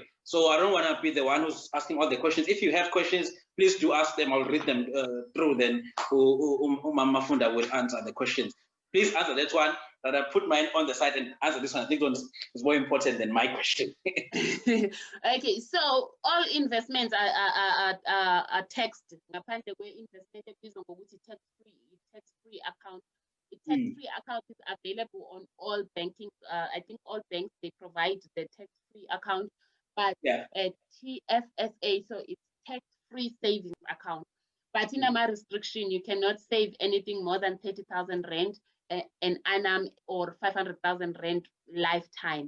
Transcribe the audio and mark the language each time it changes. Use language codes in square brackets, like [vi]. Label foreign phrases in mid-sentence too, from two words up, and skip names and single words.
[en] So I don't want to be the one who's asking all the questions. If you have questions, please do ask them. I'll read them through. Then Mafunda will answer the questions. Please answer that one. That I put mine on the side and answer this one. I think one is more important than my question. Okay, so all investments are taxed. [nd] Ngaphandle kwe-investment ebizwa ngokuthi [en] tax-free account. The tax-free account is available on all banking. I think all banks, they provide the tax-free account. But at TFSA, so it's tax-free savings account. But in a restriction, you cannot save anything more than 30,000 rand an annum or 500,000 rand lifetime.